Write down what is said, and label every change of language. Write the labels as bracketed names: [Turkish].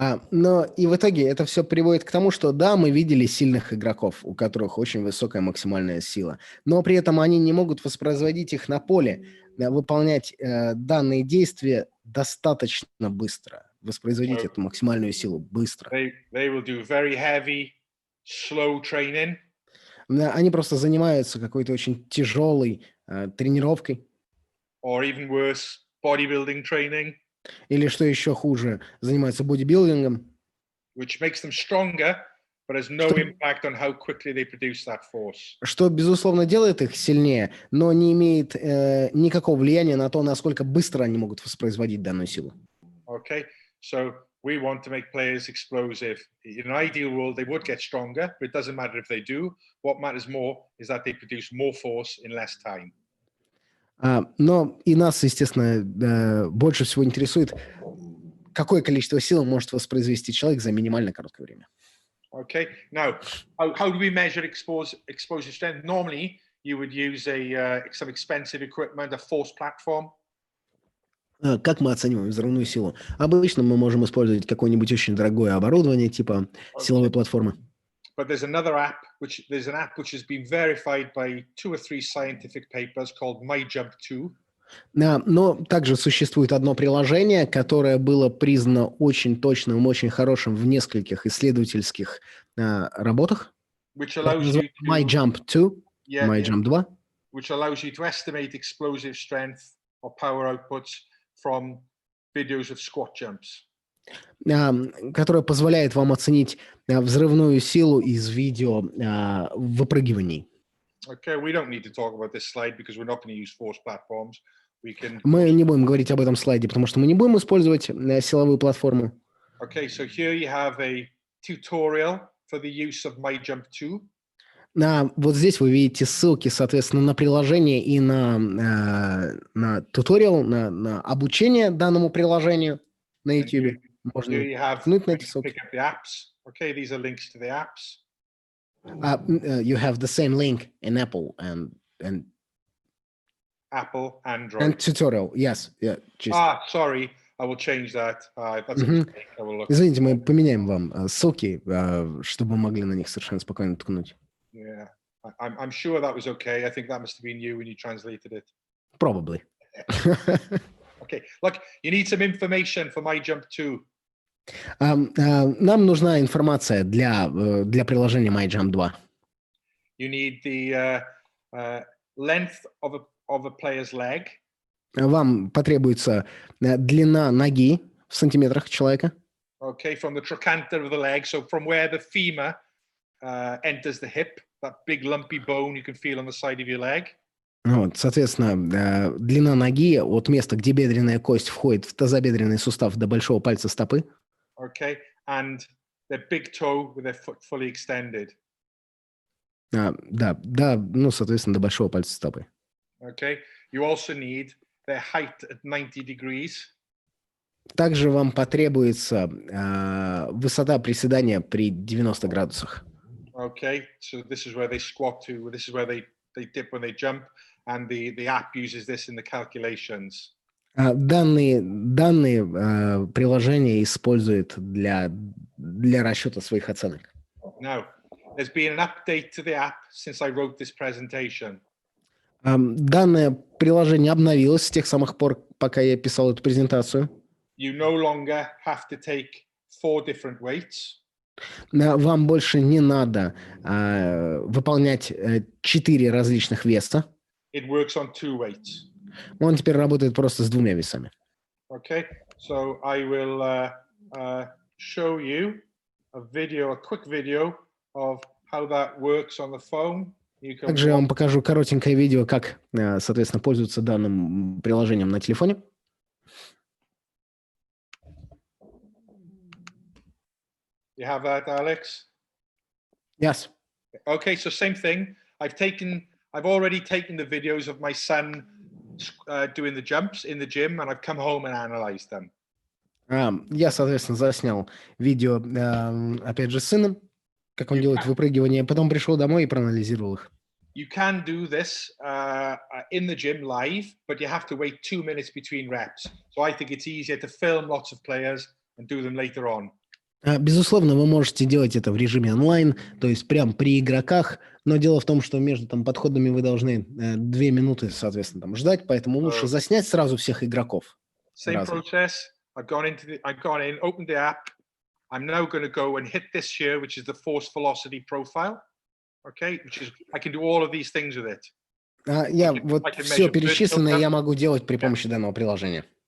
[Russian] Но и в итоге это все приводит к тому, что да, мы видели сильных игроков, у которых очень высокая максимальная сила, но при этом они не могут воспроизводить их на поле, выполнять данные действия достаточно быстро, воспроизводить эту максимальную силу быстро. [English] They will do very heavy, slow training. [Russian] Они просто занимаются какой-то очень тяжелой тренировкой. [English] Or even worse, bodybuilding training. [Russian] Или, что еще хуже, занимаются бодибилдингом. [English] Which makes them stronger, but has no impact on how quickly they produce that force. [Russian] Что, безусловно, делает их сильнее, но не имеет никакого влияния на то, насколько быстро они могут воспроизводить данную силу. [English] Okay, so we want to make players explosive. In an ideal world, they would get stronger, but it doesn't matter if they do. What matters more is that they produce more force in less time. [Russian] Но и нас, естественно, больше всего интересует, какое количество сил может воспроизвести человек за минимально короткое время. [English] Okay, now, how do we measure explosive strength? Normally, you would use some expensive equipment, a force platform. [Russian] Как мы оцениваем взрывную силу? Обычно мы можем использовать какое-нибудь очень дорогое оборудование, типа силовой платформы. [English] But there's an app which has been verified by 2 or 3 scientific papers called MyJump2. [Russian] Но также существует одно приложение, которое было признано очень точным, очень хорошим в нескольких исследовательских работах. MyJump2, MyJump2. [English] Which allows you to estimate explosive strength or power outputs from videos of squat jumps. [Russian] Которая позволяет вам оценить взрывную силу из видео выпрыгиваний. [English] Okay, we don't need to talk about this slide because we're not going to use force platforms. [Russian] Мы не будем говорить об этом слайде, потому что мы не будем использовать силовую платформу. [English] Okay, so here you have a tutorial for the use of MyJump2. [Russian] Вот здесь вы видите ссылки, соответственно, на приложение и на туториал, на обучение данному приложению на YouTube. Можно ткнуть на эти ссылки. [English] Okay, these are links to the apps. You have the same link in Apple and Apple, Android. And tutorial, yes. Yeah, sorry, I will change that. That's a mistake. I will look. [Russian] Извините, мы поменяем вам ссылки, чтобы вы могли на них совершенно спокойно ткнуть. [English] Yeah, I'm sure that was okay. I think that must have been you when you translated it. Probably. Okay, look, you need some information for MyJump2. [Russian] Нам нужна информация для приложения MyJump2. [English] You need the length of a player's leg. [Russian] Вам потребуется длина ноги в сантиметрах человека. [English] Okay, from the trochanter of the leg, so from where the femur enters the hip, that big lumpy bone you can feel on the side of your leg. [Russian] Вот, соответственно, длина ноги от места, где бедренная кость входит в тазобедренный сустав до большого пальца стопы. [English] Okay, and the big toe with their foot fully extended. [Russian] Да, ну, соответственно, до большого пальца стопы. [English] Okay, you also need their height at 90 degrees. [Russian] Также вам потребуется высота приседания при 90 градусах. [English] Okay, so this is where they squat to, this is where they dip when they jump, and the app uses this in the calculations. [Russian] Данные приложение использует для расчета своих оценок. [English] Now, there's been an update to the app since I wrote this presentation. [Russian] Данное приложение обновилось с тех самых пор, пока я писал эту презентацию. [English] You no longer have to take 4 different weights. [Russian] Вам больше не надо выполнять 4 различных веса. [English] It works on 2 weights. [Russian] Он теперь работает просто с 2 весами. [English] Okay, so I will show you a quick video of how that works on the phone. [Russian] Также я вам покажу коротенькое видео, как, соответственно, пользоваться данным приложением на телефоне. [English] You have that, Alex? Yes. Okay, so same thing. I've already taken the videos of my son doing the jumps in the gym, and I've come home and analyzed them. [Russian] Я, соответственно, заснял видео, опять же, с сыном, как он делает выпрыгивание, потом пришел домой и проанализировал их. [English] You can do this in the gym live, but you have to wait 2 minutes between reps. So I think it's easier to film lots of players and do them later on. [Russian] Безусловно, вы можете делать это в режиме онлайн, то есть прям при игроках, но дело в том, что между там подходами вы должны 2 минуты, соответственно, там ждать, поэтому лучше заснять сразу всех игроков. [English] Same process. I've gone in, opened the app. I'm now going to go and hit this here, which is the force velocity profile. Okay, which is I can do all of these things with it. [Russian] Я вот все перечисленное я могу делать при помощи данного приложения.